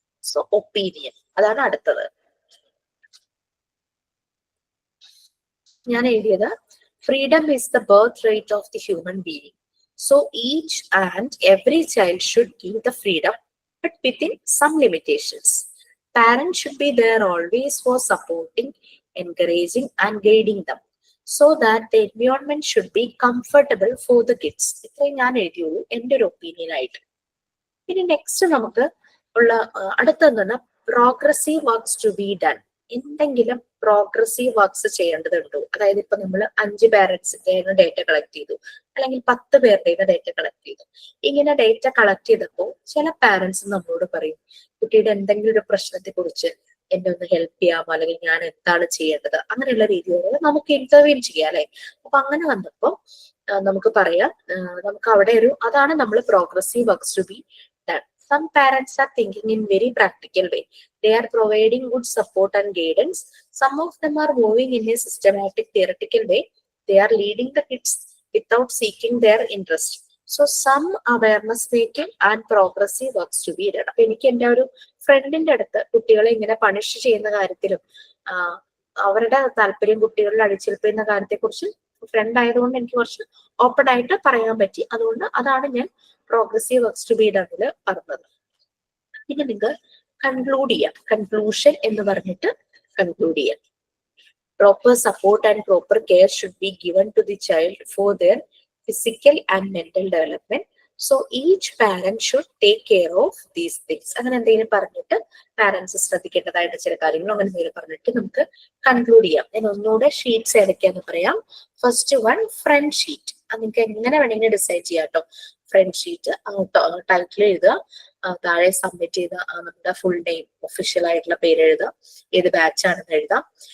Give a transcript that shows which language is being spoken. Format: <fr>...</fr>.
<ml>So opinion അതാണ് അടുത്തത്. ഞാൻ എഴുതിയത്</ml> <en>Freedom is the birthright of the human being. So each and every child should give the freedom, but within some limitations. Parents should be there always for supporting, encouraging and guiding them, so that the environment should be comfortable for the kids.</en> <ml>ഇത്രയും ഞാൻ എഴുതിയുള്ളൂ എൻ്റെ ഒരു opinion ആയിട്ട്. പിന്നെ next നമുക്ക് ഉള്ള അടുത്തെന്ന് progressive works to be done. എന്തെങ്കിലും പ്രോഗ്രസീവ് വർക്ക്സ് ചെയ്യേണ്ടതുണ്ടോ? അതായത് ഇപ്പൊ നമ്മൾ 5 പാരന്റ്സിന്റെ ഡേറ്റ കളക്ട് ചെയ്തു, അല്ലെങ്കിൽ 10 പേരുടെ ഡേറ്റ കളക്ട് ചെയ്തു. ഇങ്ങനെ ഡേറ്റ കളക്ട് ചെയ്തപ്പോൾ ചില പാരന്റ്സ് നമ്മളോട് പറയും, കുട്ടിയുടെ എന്തെങ്കിലും ഒരു പ്രശ്നത്തെ കുറിച്ച് എന്നെ ഒന്ന് ഹെൽപ്പ് ചെയ്യാമോ, അല്ലെങ്കിൽ ഞാൻ എന്താണ് ചെയ്യേണ്ടത്, അങ്ങനെയുള്ള രീതിയിൽ നമുക്ക് ഇന്റർവ്യൂ ചെയ്യാം അല്ലെ. അപ്പൊ അങ്ങനെ വന്നപ്പോ നമുക്ക് പറയാം, നമുക്ക് അവിടെ അതാണ് നമ്മൾ progressive works to be done.</ml> <en>Some parents are thinking in very practical way. They are providing good support and guidance. Some of them are moving in a systematic theoretical way. They are leading the kids without seeking their interest. So some awareness making and progressive works to be done.</en> <ml>അപ്പൊ എനിക്ക് എന്റെ ഒരു ഫ്രണ്ടിന്റെ അടുത്ത് കുട്ടികളെ ഇങ്ങനെ punish ചെയ്യുന്ന കാര്യത്തിലും അവരുടെ താല്പര്യം കുട്ടികളിൽ അടിച്ചേൽപ്പിക്കുന്ന കാര്യത്തെക്കുറിച്ച് ഫ്രണ്ട് ആയതുകൊണ്ട് എനിക്ക് കുറച്ച് ഓപ്പൺ ആയിട്ട് പറയാൻ പറ്റി. അതുകൊണ്ട് അതാണ് ഞാൻ പ്രോഗ്രസീവ് വർക്ക്സ് ടു ബി ഡണിൽ പറഞ്ഞത്. പിന്നെ നിങ്ങൾക്ക് കൺക്ലൂഡ് ചെയ്യാം. കൺക്ലൂഷൻ എന്ന് പറഞ്ഞിട്ട് കൺക്ലൂഡ് ചെയ്യാം.</ml> <en>Proper support and proper care should be given to the child for their physical and mental development. So each parent should take care of these things.</en> <ml>അങ്ങനെ എന്തെങ്കിലും പറഞ്ഞിട്ട് പാരന്റ്സ് ശ്രദ്ധിക്കേണ്ടതായിട്ട് ചില കാര്യങ്ങൾ അങ്ങനെ എന്തെങ്കിലും പറഞ്ഞിട്ട് നമുക്ക് കൺക്ലൂഡ് ചെയ്യാം. ഞാൻ ഒന്നുകൂടെ ഷീറ്റ്സ് ഏതൊക്കെയാന്ന് പറയാം. First one front sheet. അത് നിങ്ങൾക്ക് എങ്ങനെ വേണമെങ്കിലും ഡിസൈഡ് ചെയ്യാം കേട്ടോ. ഫ്രണ്ട് ഷീറ്റ് ടൈറ്റിൽ എഴുതുക, താഴെ സബ്മിറ്റ് ചെയ്ത നമ്മുടെ ഫുൾ നെയിം ഒഫീഷ്യൽ ആയിട്ടുള്ള പേര് എഴുതുക, ഏത് ബാച്ച് ആണെന്ന് എഴുതാം.</ml>